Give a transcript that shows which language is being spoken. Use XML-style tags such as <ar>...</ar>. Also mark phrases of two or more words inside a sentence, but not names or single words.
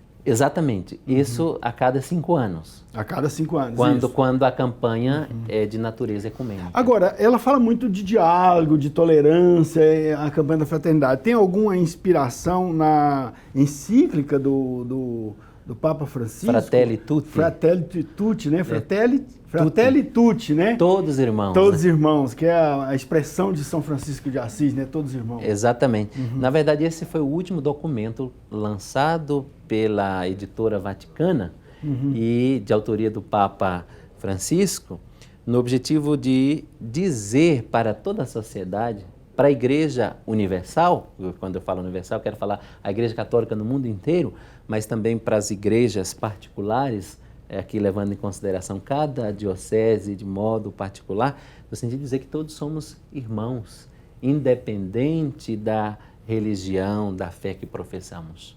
<pt>Exatamente. Isso a cada 5 anos. A cada 5 anos, Quando a campanha é de natureza ecumênica. Agora, ela fala muito de diálogo, de tolerância, a campanha da fraternidade. Tem alguma inspiração na encíclica do Papa Francisco? Fratelli Tutti. Fratelli Tutti, né? Fratelli Tutti, né? Todos irmãos. Todos né? irmãos, que é a expressão de São Francisco de Assis, né? Todos irmãos. Exatamente. Na verdade, esse foi o último documento lançado pela editora Vaticana e de autoria do Papa Francisco, no objetivo de dizer para toda a sociedade, para a Igreja Universal, quando eu falo universal, quero falar a Igreja Católica no mundo inteiro, mas também para as igrejas particulares, aqui levando em consideração cada diocese de modo particular, no sentido de dizer que todos somos irmãos, independente da religião, da fé que professamos.</pt>